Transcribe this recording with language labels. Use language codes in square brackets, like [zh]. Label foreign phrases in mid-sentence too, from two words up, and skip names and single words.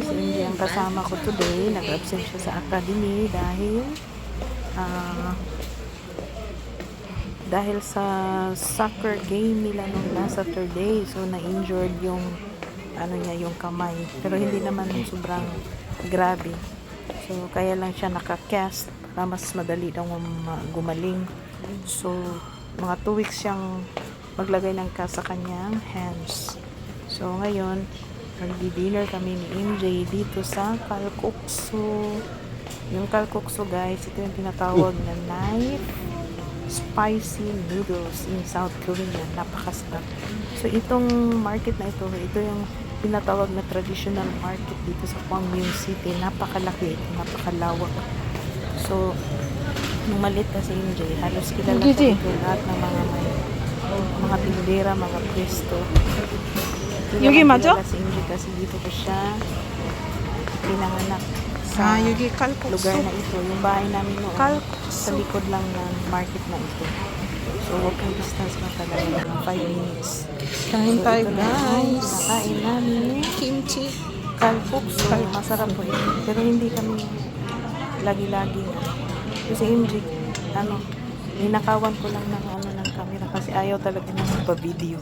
[tl] Si MJ ang kasama ko today. Nag-absent siya sa academy dahil dahil sa soccer game nila nung [en] last Saturday, [tl] so na-injured yung ano niya, yung kamay, pero hindi naman sobrang grabe, so kaya lang siya naka-cast para mas madali daw gumaling. So mga 2 weeks siyang maglagay ng cast sa kanyang hands. So ngayon magdi-dinner kami ni MJ dito sa Kalkuksu. Yung Kalkuksu, guys, ito yung tinatawag na [en] knife spicy noodles in South Korea. [tl] Napakasarap. So itong market na ito yung tinatawag na [en] traditional market [tl] dito sa Gwangwon City. Napakalaki, napakalawak. So nung malit na si MJ, halos kilala sa dito lahat ng mga tindera, mga pwesto. Yugi, 맞아? Si MJ kasi dito ko siya pinanganak sa [ko] 여기 칼국수. [tl] lugar na ito. Yung bahay namin noon sa likod lang ng market na ito. So [en] walking distance [tl] na talaga, mga 5 minutes. Kain tayo, ito na yung guys. kinakain namin. Kimchi. Kalkuksu. Masarap po ito. Pero hindi kami lagi-laging kasi MJ, ninakawan ko lang ng camera kasi ayaw talaga ng magpa-video.